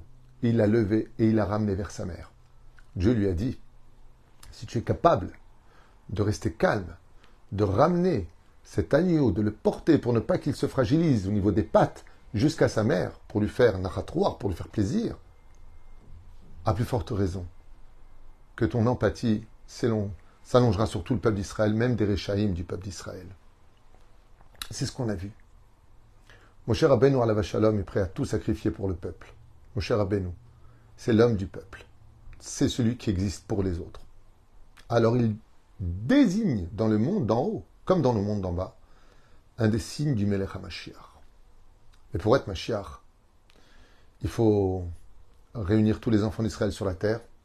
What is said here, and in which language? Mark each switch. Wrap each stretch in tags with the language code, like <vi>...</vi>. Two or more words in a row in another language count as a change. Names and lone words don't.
<fr>Il l'a levé et il l'a ramené vers sa mère. Dieu lui a dit, si tu es capable de rester calme, de ramener cet agneau, de le porter pour ne pas qu'il se fragilise au niveau des pattes jusqu'à sa mère, pour lui faire nachatroir, pour lui faire plaisir, à plus forte raison que ton empathie s'allongera sur tout le peuple d'Israël, même des Réchaïm du peuple d'Israël. C'est ce qu'on a vu. Moshe Rabbeinu</fr> <he>עליו השלום</he> <fr>est prêt à tout sacrifier pour le peuple. Moshe Rabbeinu, c'est l'homme du peuple. C'est celui qui existe pour les autres. Alors il désigne dans le monde d'en haut, comme dans le monde d'en bas, un des signes du</fr> <he>מלך המשיח.</he> <fr>Mais pour être Mashiach, il faut réunir tous les enfants d'Israël sur la terre.</fr>